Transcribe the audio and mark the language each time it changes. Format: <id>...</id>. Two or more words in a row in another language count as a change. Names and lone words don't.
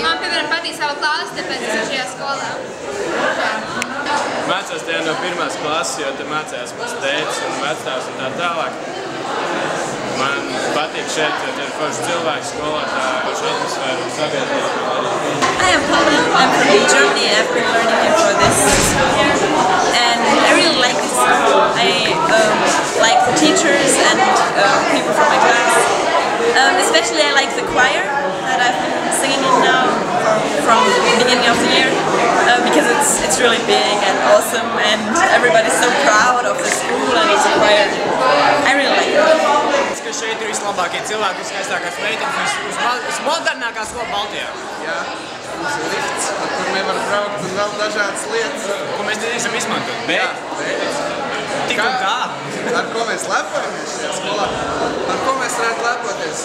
<lv>Man, piemēram, patīk savu klasi, tāpēc es esmu šajā skolā. Mācos tajā no 1. klases, jo te mācījās mans tētis un vectāvs un tā tālāk. Man patīk šeit, jo te ir forši cilvēki, skolotāji, forši atmosfēra un sabiedrība.</lv> <en>Hi, I'm Paula. I'm from Germany. I've been learning here for this year, and I really like this school. I like the teachers and people from my class. Especially I like the choir that I've been singing in now from the beginning of the year because it's really big and awesome and everybody's so proud of the school and its choir. I really like it.</en> <lv>Šeit ir vislabākie cilvēki, viskaistākās meitenes, vismodernākā skola Baltijā. Jā, mums ir lifts, ar kur mēs varam braukt un vēl dažādas lietas. Ko mēs nedrīkstam izmantot, bet tik un tā. Ar ko mēs lepojamies šajā skolā? Ar ko mēs varētu lepoties?</lv>